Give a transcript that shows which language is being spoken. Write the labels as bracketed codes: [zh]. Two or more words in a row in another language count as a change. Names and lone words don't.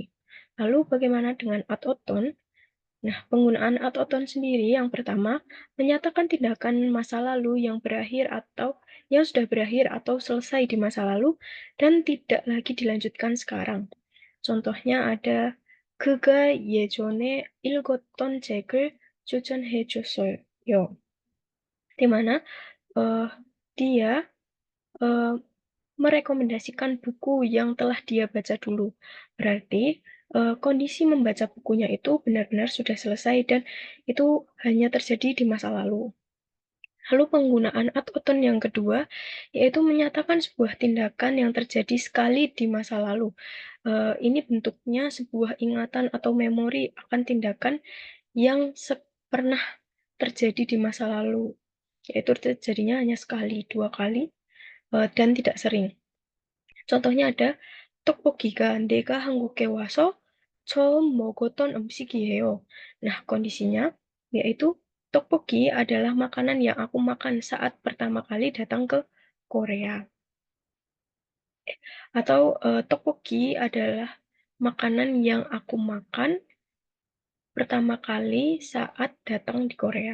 [id] Lalu bagaimana dengan autotone? Nah, penggunaan autotone sendiri yang pertama menyatakan tindakan masa lalu yang berakhir atau yang sudah berakhir atau selesai di masa lalu dan tidak lagi dilanjutkan sekarang. Contohnya ada [ko] 그가 예전에 읽었던 책을 추천해줬어요. [id] Di mana eh, dia eh, merekomendasikan buku yang telah dia baca dulu. Berarti kondisi membaca bukunya itu benar-benar sudah selesai dan itu hanya terjadi di masa lalu. Lalu penggunaan ad-oton yang kedua, yaitu menyatakan sebuah tindakan yang terjadi sekali di masa lalu. Ini bentuknya sebuah ingatan atau memori akan tindakan yang pernah terjadi di masa lalu, yaitu terjadinya hanya sekali, dua kali, dan tidak sering. Contohnya ada [ko] 떡볶이가 내가 한국에 와서 처음 먹었던 음식이에요. [id] Nah, kondisinya yaitu tteokbokki adalah makanan yang aku makan saat pertama kali datang ke Korea. Atau tteokbokki adalah makanan yang aku makan pertama kali saat datang di Korea.